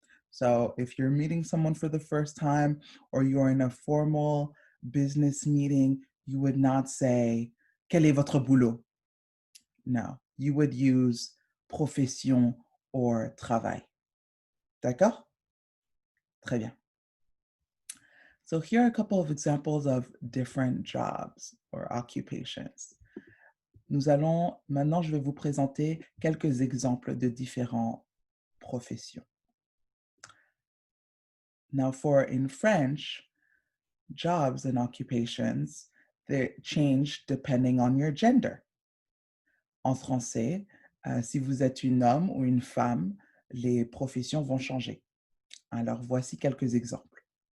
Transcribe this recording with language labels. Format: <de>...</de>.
<en>So if you're meeting someone for the first time or you're in a formal business meeting, you would not say,</en> <fr>quel est votre boulot?</fr> <en>No, you would use profession or travail.</en> <fr>D'accord? Très bien.</fr> <en>So here are a couple of examples of different jobs or occupations.</en> <fr>Maintenant, je vais vous présenter quelques exemples de différentes professions.</fr> <en>Now, in French, jobs and occupations, they change depending on your gender.</en> <fr>En français, si vous êtes un homme ou une femme, les professions vont changer. Alors, voici quelques exemples.</fr>